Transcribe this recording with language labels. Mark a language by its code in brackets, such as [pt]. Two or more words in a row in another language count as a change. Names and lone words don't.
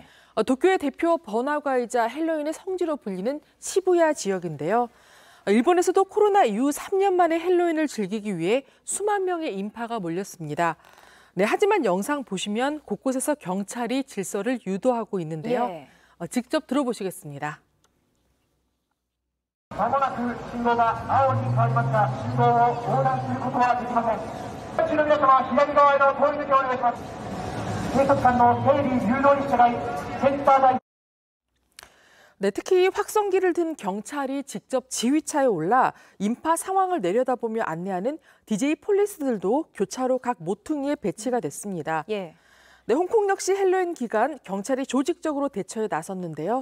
[ko] 도쿄의 대표 번화가이자 헬로윈의 성지로 불리는 시부야 지역인데요. 일본에서도 코로나 이후 3년 만에 헬로윈을 즐기기 위해 수만 명의 인파가 몰렸습니다. 네, 하지만 영상 보시면 곳곳에서 경찰이 질서를 유도하고 있는데요. 예. 직접 들어보시겠습니다. [ja] まもなく信号が青に変わりますが、信号を横断することはできません。各地の皆様、左側への通り抜けをお願いします。警察官の整理誘導に従い、センター街。 [ko] 네, 특히 확성기를 든 경찰이 직접 지휘차에 올라 인파 상황을 내려다보며 안내하는 DJ 폴리스들도 교차로 각 모퉁이에 배치가 됐습니다. 예. 네, 홍콩 역시 헬로윈 기간 경찰이 조직적으로 대처에 나섰는데요.